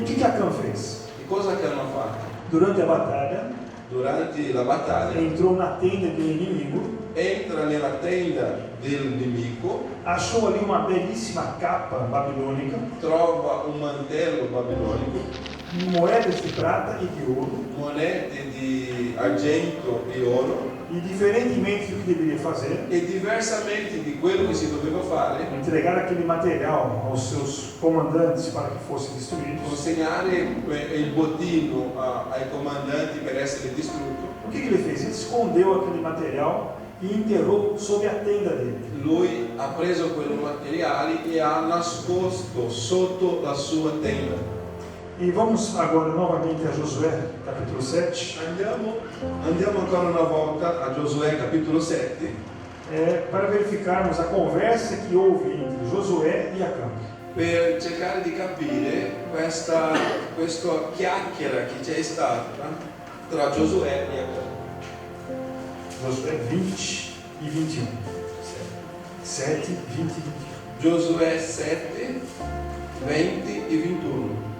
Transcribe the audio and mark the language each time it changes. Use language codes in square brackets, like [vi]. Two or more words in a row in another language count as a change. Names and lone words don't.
[pt] E o que Acã fez? [it] E cosa Acã ha fatto? Durante la battaglia, [pt] entrou na tenda do inimigo, [it] entra nella tenda del nemico, [pt] achou ali uma belíssima capa babilônica, [it] trova un mantello babilonico, [pt] moedas de prata e de ouro, [it] monete di argento e oro, [pt] e diferentemente do que deveria fazer, [it] e diversamente di quello che si doveva fare, [pt] entregar aquele material aos seus comandantes para que fossem destruídos, [it] consegnare il bottino ai comandanti per essere distrutto. [pt] O que ele fez? Ele escondeu aquele material e enterrou sob a tenda dele. [it] Lui ha preso quei materiali e ha nascosto sotto la sua tenda. [pt] E vamos agora novamente a Josué, capítulo 7. [it] Andiamo ancora una volta a Giosuè, capitolo 7. [pt] Para verificarmos a conversa que houve entre Josué e Acã. [it] Per cercare di capire questa chiacchiera che c'è stata tra Giosuè e Acã. [pt] Josué 20 e 21. 7, 20 e 21. [it] Giosuè 7, 20 e 21.